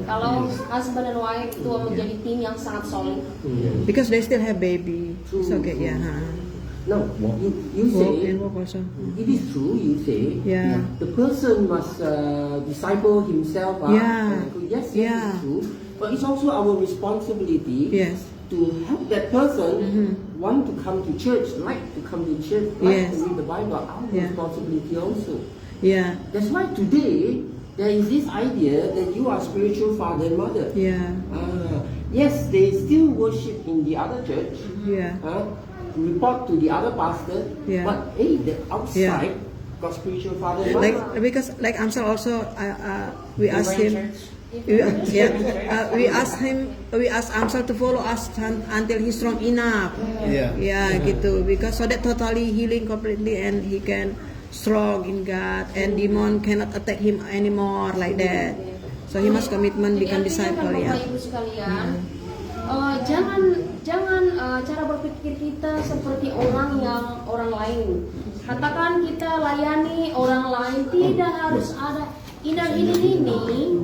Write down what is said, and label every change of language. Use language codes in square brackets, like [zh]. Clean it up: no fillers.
[id] Kalau [en] husband and wife [id] itu menjadi tim yang sangat solid. [en] Because they still have baby. It's okay, yeah. No, you say Walk also. it is true. You say Yeah. the person must disciple himself. Yes, it is true. But it's also our responsibility to help that person want to come to church, like to come to church, like to read the Bible. Our responsibility also. Yeah. That's why today there is this idea that you are spiritual father and mother. Yeah. Yes, they still worship in the other church. Yeah. Report to the other pastor, but hey, the outside got spiritual father and mother. Because Amsal also, we asked him. We asked Amsal to follow us until he's strong enough. Gitu. Because so that totally healing completely, and he can strong in God, and demon cannot attack him anymore like that. So he must commitment become disciple. [id] Bapak Ibu sekalian, jangan cara berpikir kita seperti orang lain. Katakan kita layani orang lain, tidak harus ada inner healing ini.